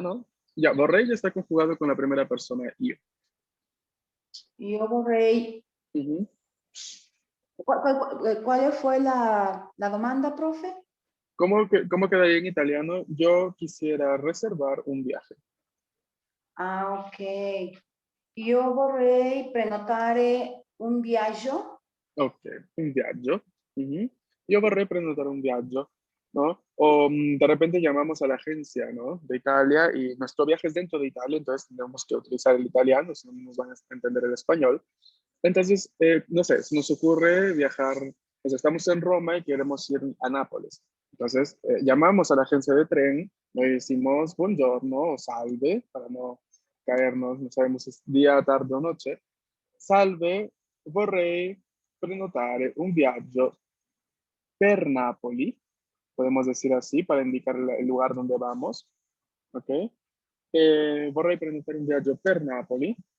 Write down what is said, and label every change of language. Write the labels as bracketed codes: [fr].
[es] no. Ya, vorrei ya está conjugado con la primera persona, io. Yo vorrei. Ujú. ¿Cuál fue la demanda, profe? ¿Cómo quedaría en italiano? Yo quisiera reservar un viaje. Ah, ok. [it] Io vorrei prenotare un viaggio. Ok, un viaggio. Ujú. Yo vorrei prenotare un viaggio, ¿no? [es] O de repente llamamos a la agencia, ¿no? De Italia y nuestro viaje es dentro de Italia, entonces tenemos que utilizar el italiano, si no nos van a entender el español. Entonces, no sé, se nos ocurre viajar, pues estamos en Roma y queremos ir a Nápoles. Entonces, llamamos a la agencia de tren, le decimos buongiorno o salve, para no caernos, no sabemos si es día, tarde o noche. [it] Salve, vorrei prenotare un viaggio per Napoli, [es] podemos decir así para indicar el lugar donde vamos, ¿ok? [it] Vorrei prenotare un viaggio per Napoli.